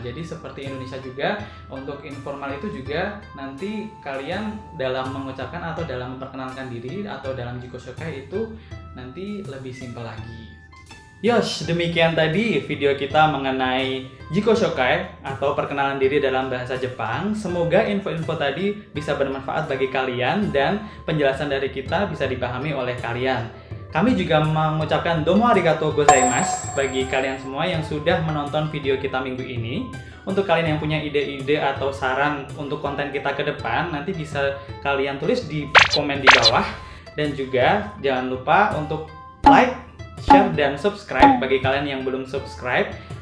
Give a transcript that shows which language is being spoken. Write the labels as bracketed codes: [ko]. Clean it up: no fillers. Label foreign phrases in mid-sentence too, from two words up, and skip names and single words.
[id] Jadi seperti Indonesia juga, untuk informal itu juga nanti kalian dalam mengucapkan atau dalam memperkenalkan diri atau dalam jikoshokai itu nanti lebih simple lagi. Yosh, demikian tadi video kita mengenai jikoshokai atau perkenalan diri dalam bahasa Jepang. Semoga info-info tadi bisa bermanfaat bagi kalian dan penjelasan dari kita bisa dipahami oleh kalian. Kami juga mengucapkan [ja] どうもありがとうございます [id] bagi kalian semua yang sudah menonton video kita minggu ini. Untuk kalian yang punya ide-ide atau saran untuk konten kita ke depan, nanti bisa kalian tulis di komen di bawah. Dan juga jangan lupa untuk like, share, dan subscribe bagi kalian yang belum subscribe.